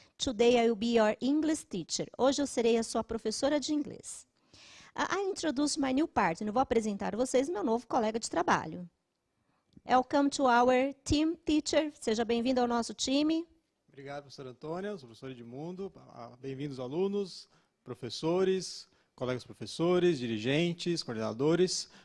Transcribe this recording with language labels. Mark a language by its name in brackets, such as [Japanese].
[English] Today I will be your English teacher. [Portuguese] Hoje eu serei a sua professora de inglês. [English] I introduce my new partner. [Portuguese] Eu vou apresentar a vocês meu novo colega de trabalho. [English] Welcome to our team teacher. [Portuguese] Seja bem-vindo ao nosso time. Obrigado, professora Antônia, sou professor Edmundo. Bem-vindos, alunos, professores, colegas professores, dirigentes, coordenadores.